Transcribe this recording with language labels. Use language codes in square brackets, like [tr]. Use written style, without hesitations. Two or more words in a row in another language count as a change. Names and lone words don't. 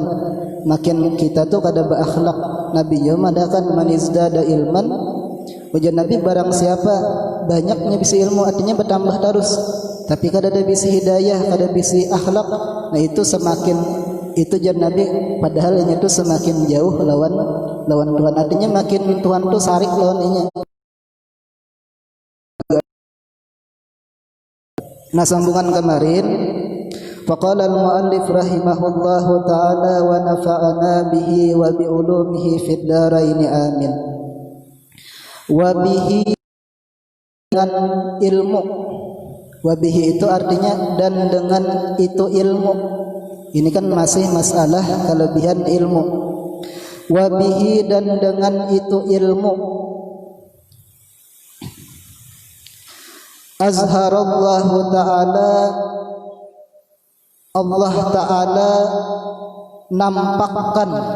[bjn] Makin kita tuh kada berakhlak. Nabi mengatakan [ar] من ازداد علما, [bjn] ujar Nabi, barang siapa banyaknya bisi ilmu, artinya bertambah terus, tapi kada ada bisi hidayah, kada bisi akhlak. Nah, itu semakin, itu jar Nabi, padahal ini tuh semakin jauh lawan Tuhan. Artinya makin Tuhan tuh sarik lawan ini. Nah, sambungan kemarin, [ar] فقال المؤلف رحمه الله تعالى ونفعنا به وبعلومه في الدارين آمين. وبه, [bjn] dengan ilmu. [ar] وبه [bjn] itu artinya dan dengan itu ilmu. Ini kan masih masalah kelebihan ilmu. [ar] وبه, [bjn] dan dengan itu ilmu. [ar] أظهر الله تعالى, [bjn] Allah Ta'ala nampakkan.